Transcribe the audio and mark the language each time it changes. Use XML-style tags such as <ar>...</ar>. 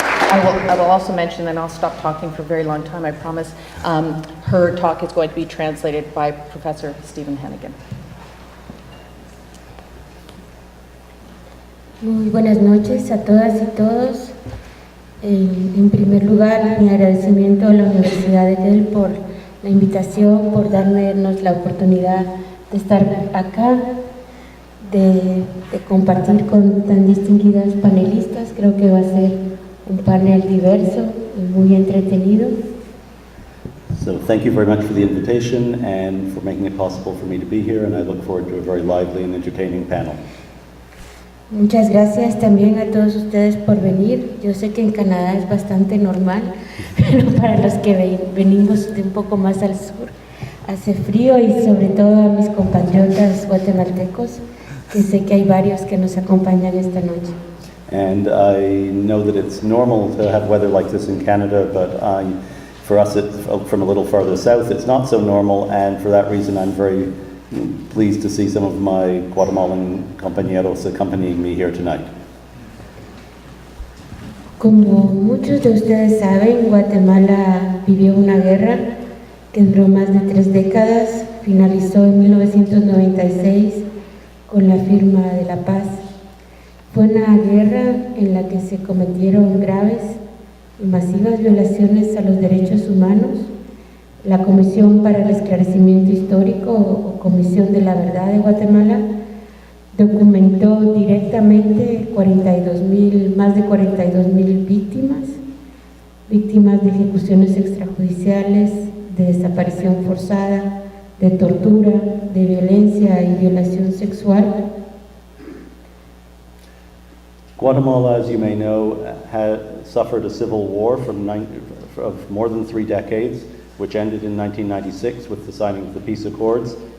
<en>I will also mention, and I'll stop talking for a very long time, I promise, her talk is going to be translated by Professor Stephen Hennigan.</en> <es>Muy buenas noches a todas y todos. En primer lugar, mi agradecimiento a la Universidad de Yale por la invitación, por darnos la oportunidad de estar acá, de compartir con tan distinguidas panelistas. Creo que va a ser un panel diverso y muy entretenido.</es> <en>So thank you very much for the invitation and for making it possible for me to be here, and I look forward to a very lively and entertaining panel.</en> <es>Muchas gracias también a todos ustedes por venir. Yo sé que en Canadá es bastante normal, pero para los que venimos de un poco más al sur, hace frío, y sobre todo a mis compatriotas guatemaltecos, que sé que hay varios que nos acompañan esta noche.</es> <en>And I know that it's normal to have weather like this in Canada, but for us, from a little further south, it's not so normal, and for that reason I'm very pleased to see some of my Guatemalan compañeros accompanying me here tonight.</en> <es>Como muchos de ustedes saben, Guatemala vivió una guerra que duró más de 3 décadas, finalizó en 1996 con la firma de la paz. Fue una guerra en la que se cometieron graves y masivas violaciones a los derechos humanos. La Comisión para el Esclarecimiento Histórico o Comisión de la Verdad de Guatemala documentó directamente más de 42,000 víctimas de ejecuciones extrajudiciales, de desaparición forzada, de tortura, de violencia y violación sexual.</es> <en>Guatemala, as you may know, had suffered a civil war of more than 3 decades, which ended in 1996 with the signing of the peace accords.</en>